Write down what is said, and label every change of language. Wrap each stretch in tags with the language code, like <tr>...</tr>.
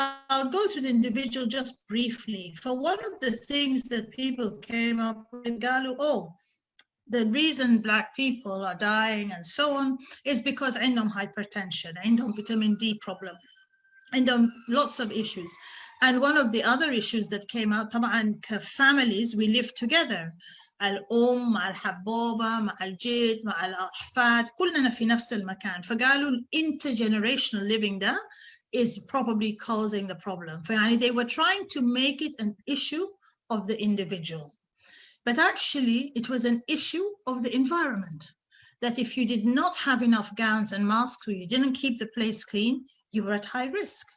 <en>I'll go to the individual just briefly. For one of the things that people came up with, oh, the reason Black people are dying and so on is because</en> <ar>عندهم hypertension, عندهم vitamin</ar> <en>D problem, and lots of issues. And one of the other issues that came out,</en> <ar>طبعا كfamilies</ar> <en>we live together.</en> <ar>الأم مع الحبوبة مع الجد مع الأحفاد كلنا في نفس المكان.</ar> <en>فقالوا intergenerational living ده is probably causing the problem. فيعني they were trying to make it an issue of the individual. But actually it was an issue of the environment. That if you did not have enough gowns and masks, or you didn't keep the place clean, you were at high risk.</en>